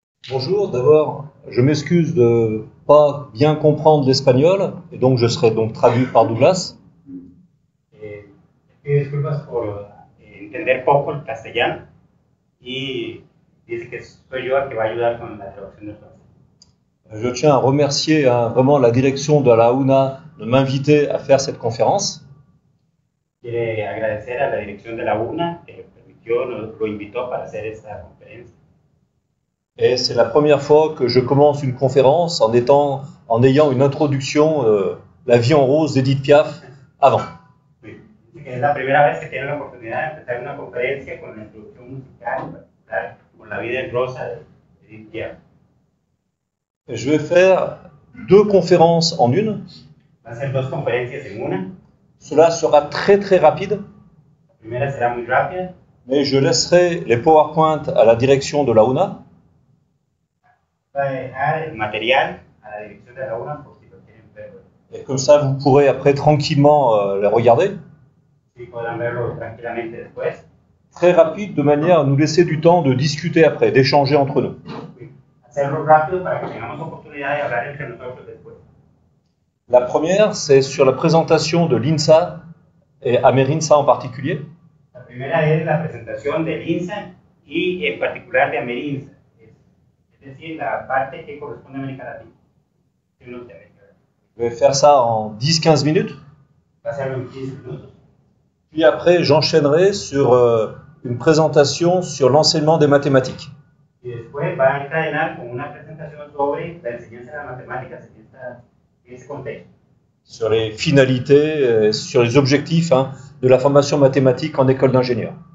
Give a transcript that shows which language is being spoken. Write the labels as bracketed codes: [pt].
[fr] Bonjour, d'abord, je m'excuse de ne pas bien comprendre l'espagnol, et donc je serai donc traduit par Douglas. [es] Pido disculpas por entender poco el castellano y dice que soy yo el que va a ayudar con la traducción del francés. [fr] Je tiens à remercier vraiment la direction de la UNA de m'inviter à faire cette conférence. [es] Quiere agradecer a la dirección de la UNA que lo invitó para hacer esta conferencia. [fr] Et c'est la première fois que je commence une conférence en ayant une introduction, La vie en rose d'Edith Piaf, avant. [es] Sí. Es la primera vez que tiene la oportunidad de empezar una conferencia con la introducción musical, en particular con La vida en rosa de Edith Piaf. [fr] Je vais faire 2 conférences en une. [es] Va a ser 2 conferencias en una. [fr] Cela sera très très rapide. [es] La primera será muy rápida. [fr] Mais je laisserai les PowerPoint à la direction de la UNA. [es] Va a dejar el material a la dirección de la UNA por si lo quieren ver. [fr] Et comme ça, vous pourrez après tranquillement les regarder. [es] Si podrán verlo tranquilamente después. [fr] Très rapide, de manière à nous laisser du temps de discuter après, d'échanger entre nous. [es] Hacerlo rápido para que tengamos oportunidad de hablar entre nosotros después. [fr] La première, c'est sur la présentation de l'INSA et Amerinsa en particulier. [es] La primera es la presentación del INSA y en particular de Amerinsa, es decir, la parte que corresponde a América Latina. [fr] Je vais faire ça en 10-15 minutes. [es] Va a hacerlo en 15 minutos. [fr] Puis après, j'enchaînerai sur une présentation sur l'enseignement des mathématiques. [es] Y después va a encadenar con una presentación sobre la enseñanza de las matemáticas en ese contexto. [fr] Sur les finalités, sur les objectifs de la formation mathématique en école d'ingénieur.